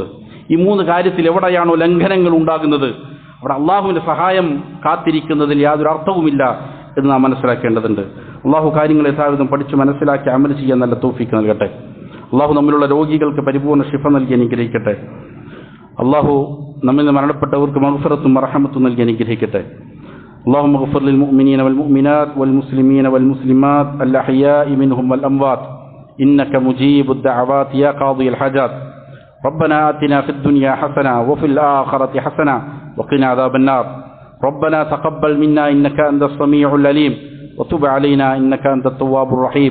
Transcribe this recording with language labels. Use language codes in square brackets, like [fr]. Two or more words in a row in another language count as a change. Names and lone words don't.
[ml] ഈ മൂന്ന് കാര്യത്തിൽ എവിടെയാണോ ലംഘനങ്ങൾ ഉണ്ടാകുന്നത് അവിടെ അള്ളാഹുവിന്റെ സഹായം കാത്തിരിക്കുന്നതിൽ യാതൊരു അർത്ഥവുമില്ല എന്ന് നാം മനസ്സിലാക്കേണ്ടതുണ്ട്. അള്ളാഹു കാര്യങ്ങൾ യഥാവിധം പഠിച്ച് മനസ്സിലാക്കി അമൽ ചെയ്യാൻ നല്ല തൗഫീഖ് നൽകട്ടെ. അള്ളാഹു നമ്മിലുള്ള രോഗികൾക്ക് പരിപൂർണ്ണ ശിഫ നൽകി അനുഗ്രഹിക്കട്ടെ. അള്ളാഹു നമ്മിൽ നിന്ന് മരണപ്പെട്ടവർക്ക് മഗ്ഫിറത്തും മർഹമത്തും നൽകി അനുഗ്രഹിക്കട്ടെ. [ar] اللهم اغفر للمؤمنين والمؤمنات والمسلمين والمسلمات الأحياء منهم والأموات إنك مجيب الدعوات يا قاضي الحاجات. ربنا آتنا في الدنيا حسنة وفي الآخرة حسنة وقنا عذاب النار. ربنا تقبل منا إنك أنت السميع العليم وتب علينا إنك أنت التواب الرحيم.